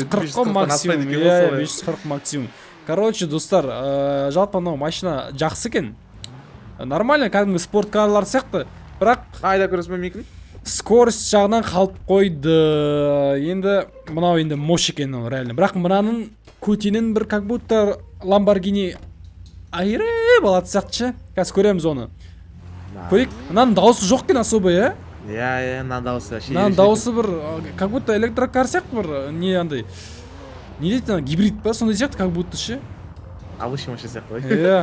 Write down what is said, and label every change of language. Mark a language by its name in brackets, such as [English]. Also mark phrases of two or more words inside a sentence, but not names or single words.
[Russian] 540 максимум. 540 максимум. [Kazakh] Короче, достар, жалпы мынау машина жақсы екен. Нормально, кәдімгі спорткарлар сияқты. Бірақ айда көресің мүмкін? Скорость жағынан қалып қойды. Енді мынау енді мош екен реально. Бірақ мынаның көтенін бір [Russian] как будто [Kazakh] Lamborghini айрып алады сияқты. Қазір көреміз оны. Көрейік. Мынаның дауысы жоқ екен особо, мынаның дауысы. Мынаның дауысы бір [Russian] как будто [Kazakh] электрокар сияқты бір не андай. Не дейді, гибрид па? Сондай сияқты [Russian] как будто [Kazakh] ше. Обычный машина сияқты ғой.